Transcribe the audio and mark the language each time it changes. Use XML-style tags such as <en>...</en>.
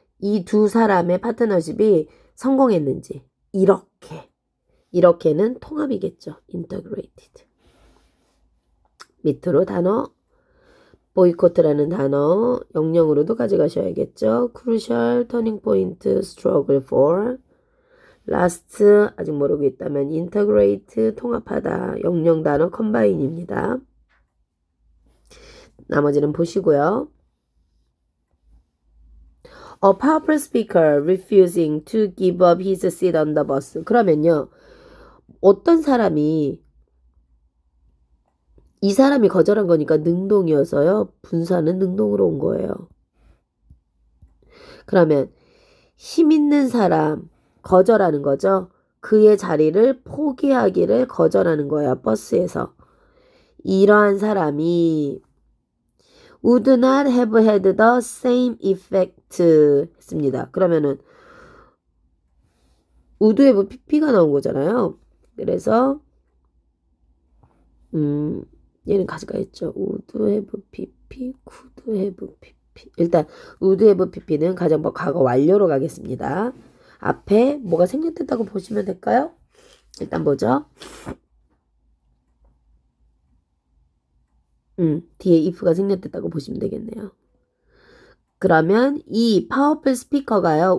<ko>이 두 사람의 파트너십이 성공했는지 이렇게는 통합이겠죠.</ko> <en>integrated.</en> <ko>밑으로 단어 보이콧라는 단어 영영으로도 가져가셔야겠죠.</ko> <en>crucial, turning point, struggle for, last</en> <ko>아직 모르고 있다면</ko> <en>integrate,</en> <ko>통합하다, 영영 단어</ko> <en>combine입니다.</en> <ko>나머지는 보시고요.</ko> <en>A powerful speaker refusing to give up his seat on the bus.</en> <ko>그러면요. 어떤 사람이 이 사람이 거절한 거니까 능동이어서요. 분사는 능동으로 온 거예요. 그러면 힘 있는 사람 거절하는 거죠. 그의 자리를 포기하기를 거절하는 거예요. 버스에서. 이러한 사람이</ko> <en>would not have had the same effect</en> <ko>했습니다. 그러면은</ko> <en>would have pp</en> <ko>가 나온 거잖아요. 그래서 얘는 가지가 있죠.</ko> <en>would have pp, could have pp.</en> <ko>일단</ko> <en>would have pp</en> <ko>는 가정법 과거 완료로 가겠습니다. 앞에 뭐가 생략됐다고 보시면 될까요? 일단 보죠. 뒤에 if가 생략됐다고 보시면 되겠네요. 그러면 이</ko> <en>powerful speaker</en> <ko>가요.</ko>